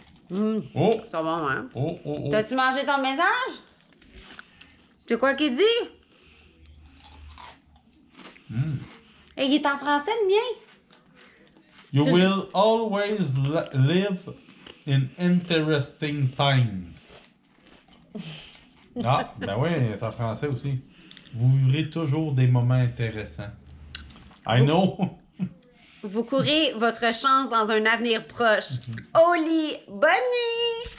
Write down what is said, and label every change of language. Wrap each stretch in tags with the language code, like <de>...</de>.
<fr>Oh! C'est bon, hein? Oh. T'as-tu mangé ton message? C'est quoi qu'il dit? Et il est en français, le mien?</fr> <en>You will always live in interesting times.</en> <fr>Ah, ben oui, c'est en français aussi. Vous vivrez toujours des moments intéressants.</fr> <en>I know.</en> <fr>Vous courez votre chance dans un avenir proche. Au lit, bonne nuit!</fr>